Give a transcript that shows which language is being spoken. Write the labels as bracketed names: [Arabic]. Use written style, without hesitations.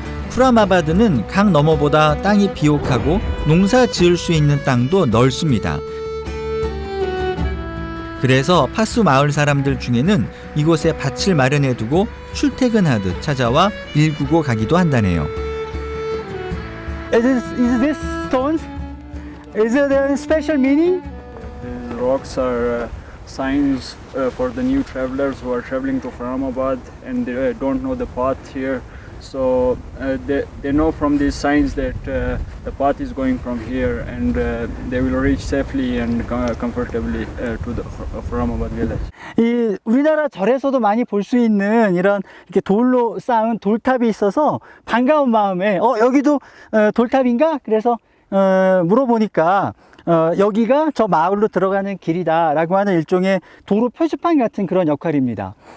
[Korean] 쿠라마바드는 강 너머보다 땅이 비옥하고 농사 지을 수 있는 땅도 넓습니다. 그래서 파수 마을 사람들 중에는 이곳에 밭을 마련해 두고 출퇴근하듯 찾아와 일구고 가기도 한다네요. [English] Is this stones? Is there any special meaning? These rocks are signs for the new travelers who are traveling to Faramabad and they don't know the path here. So they know from these signs that the path is going from here and they will reach safely and comfortably to the Faramabad village. [Korean] 이 우리나라 절에서도 많이 볼 수 있는 이런 이렇게 돌로 쌓은 돌탑이 있어서 반가운 마음에 여기도 돌탑인가? 그래서 물어보니까 여기가 저 마을로 들어가는 길이다라고 하는 일종의 도로 표지판 같은 그런 역할입니다.